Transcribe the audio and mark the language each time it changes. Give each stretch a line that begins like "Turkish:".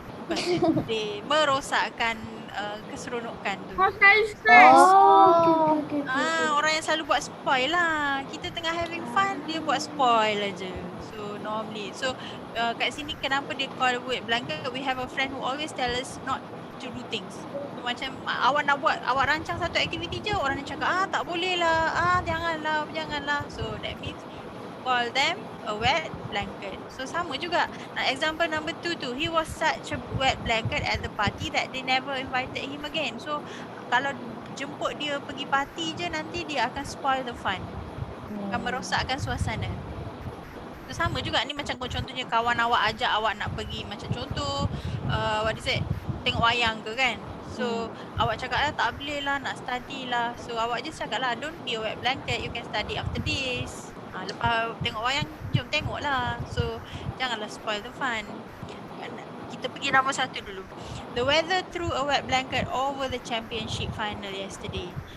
Malay: bukan sedih, merosakkan keseronokan tu. Selalu stress.
English: Okay.
Malay: Orang yang selalu buat spoil lah. Kita tengah
English: having fun,
Malay: dia buat spoil aja.
English: So normally,
Malay: kat sini kenapa dia call wet blanket?
English: We have a friend who always tell us not to do things.
Malay: So, macam awak nak buat, awak rancang satu aktiviti je, orang yang cakap tak boleh lah, janganlah.
English: So that means call them a wet blanket.
Malay: So sama juga.
English: Example number 2 tu, he was such a wet blanket at the party that they never invited him again.
Malay: So kalau jemput dia pergi party je, nanti dia akan
English: spoil the fun.
Malay: Akan merosakkan suasana. So sama juga ni, macam contohnya kawan awak ajak awak nak pergi, macam contoh
English: what is it,
Malay: tengok wayang ke kan. So awak cakap tak boleh lah, nak study lah.
English: So
Malay: awak just cakap lah,
English: don't be a wet blanket, you can study after this.
Malay: Lepas tengok wayang, jom tengok lah. So janganlah
English: spoil the fun.
Malay: Kita pergi nombor 1 dulu.
English: The weather threw a wet blanket over the championship final yesterday.